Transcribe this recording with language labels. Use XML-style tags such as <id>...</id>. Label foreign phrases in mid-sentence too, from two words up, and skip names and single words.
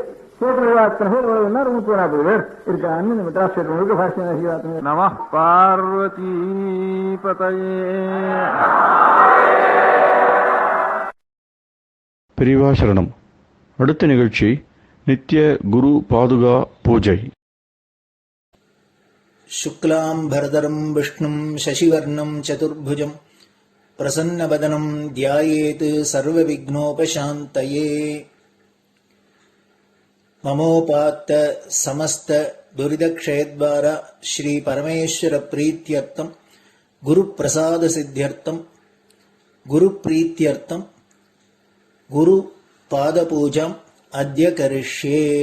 <ta>ஸ்டேட்ல அத்தனை பேர் எவ்வளவுன்னா 30-40 பேர் இருக்கான்னு இந்த மெட்ராஸ் ஸ்டேட் முழுக்க பாஷ்யம்.</ta> <sa>நம பார்வதி பதயே.</sa> <ta>பெரியவா சரணம். அடுத்த நிகழ்ச்சி நித்திய குரு பாதுகா பூஜை.</ta> <sa>शुक्लाम्भरधरम् विष्णुम् शशिवर्णम् चतुर्भुजम् प्रसन्नवदनम् ध्यायेत् सर्वविघ्नोपशान्तये. ममोपात्त समस्त दुरितक्षयद्वार श्री परमेश्वर प्रीत्यर्थम् गुरुप्रसाद सिद्ध्यर्थम् गुरुप्रीत्यर्थम् गुरुपादपूजाम् अद्य करिष्ये.</sa>